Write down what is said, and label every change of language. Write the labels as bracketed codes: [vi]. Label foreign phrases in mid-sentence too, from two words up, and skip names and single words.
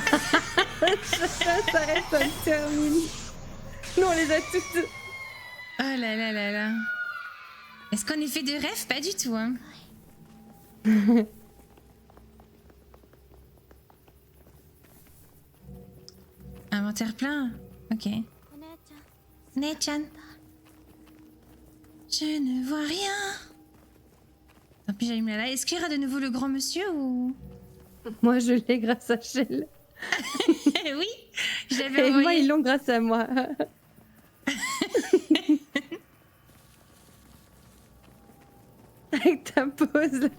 [fr] Ça reste, ça me termine. Nous, on les a toutes. Oh là là là là. Est-ce qu'on est fait de rêve? Pas du tout, hein. Inventaire plein? Ok. お姉ちゃん Nechan. Je ne vois rien. Tant pis, j'allume la light. Est-ce qu'il y aura de nouveau le grand monsieur ou... Moi, je l'ai grâce à Shell. Oui, je l'avais Et moi, envoyé. ils l'ont grâce à moi. Avec ta pose là.